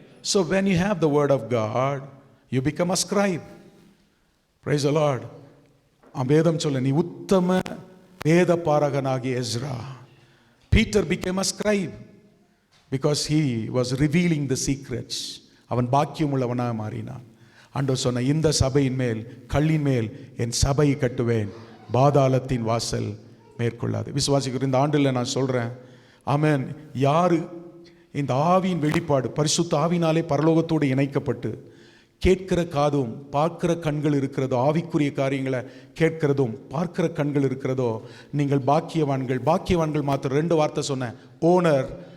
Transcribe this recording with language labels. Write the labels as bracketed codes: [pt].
[en] So when you have the word of God, you become a scribe. Praise the Lord. [ta] வேதம் சொல்ல, நீ உத்தம வேத பாரகனாகிய Ezra. [en] Peter became a scribe because he was revealing the secrets. [ta] அவன் பாக்கியம் உள்ளவனாக மாறினான். ஆண்டவர் சொன்ன, இந்த சபையின் மேல், கல்லின் மேல் என் சபையை கட்டுவேன், பாதாளத்தின் வாசல் மேற்கொள்ளாது. விசுவாசிக்கிற இந்த ஆண்டில் நான் சொல்றேன், ஆமென். யாரு இந்த ஆவியின் வெளிப்பாடு பரிசுத்த ஆவினாலே பரலோகத்தோடு இணைக்கப்பட்டு கேட்கிற காதும் பார்க்கிற கண்கள் இருக்கிறதோ, ஆவிக்குரிய காரியங்களை கேட்கிறதும் பார்க்கிற கண்கள் இருக்கிறதோ, நீங்கள் பாக்கியவான்கள். பாக்கியவான்கள் மாத்திரம் 2 வார்த்தை சொன்னேன். ஓனர்,